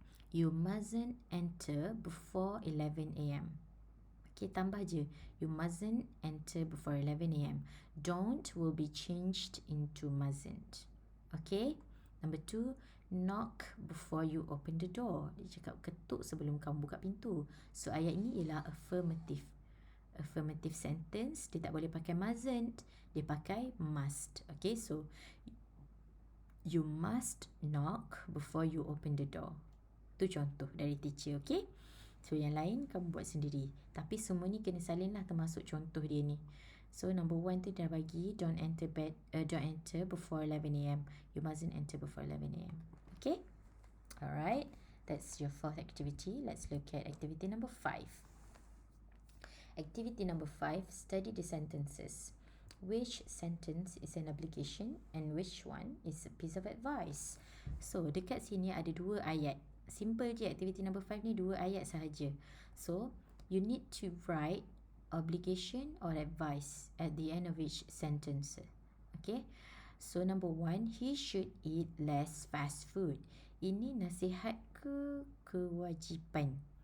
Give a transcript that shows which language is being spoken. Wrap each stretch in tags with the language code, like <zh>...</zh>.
<en>You mustn't enter before 11 am. Okay,</en> <ms>tambah je.</ms> <en>You mustn't enter before 11 am. Don't will be changed into mustn't. Okay. Number 2, knock before you open the door.</en> <ms>Dia cakap ketuk sebelum kamu buka pintu. So, ayat ini ialah affirmative.</ms> <en>Affirmative sentence.</en> <ms>Dia tak boleh pakai mustn't. Dia pakai must.</ms> <en>Okay, so you must knock before you open the door.</en> <ms>Itu contoh dari teacher, okay? So, yang lain kamu buat sendiri. Tapi semua ni kena salin lah termasuk contoh dia ni. So, number 1 tu dah bagi</ms> <en>don't enter before 11 am. You mustn't enter before 11 am. Okay? Alright. That's your fourth activity. Let's look at activity number 5. Activity number 5, study the sentences. Which sentence is an obligation and which one is a piece of advice?</en> <ms>So, dekat sini ada 2 ayat. Simple je activity number 5 ni 2 ayat sahaja.</ms> <en>So, you need to write obligation or advice at the end of each sentence. Okay? So, number 1, he should eat less fast food.</en> <ms>Ini nasihat ke kewajipan?</ms>